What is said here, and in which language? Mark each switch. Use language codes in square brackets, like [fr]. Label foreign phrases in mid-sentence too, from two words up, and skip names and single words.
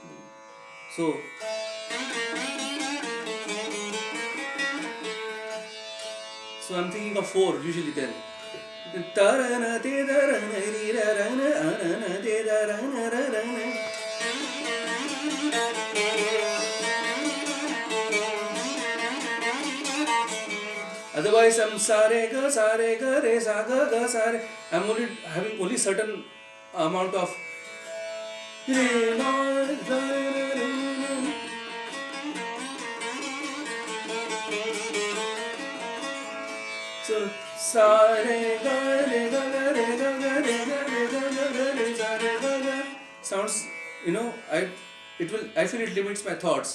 [en] So I'm thinking of 4 usually then. Otherwise, I'm [hi] sare ga re sa ga sare. [en] I'm only having only certain amount of. [hi] So sare ga re ga re ga re ga re sare ga sounds, [en] I feel it limits my thoughts.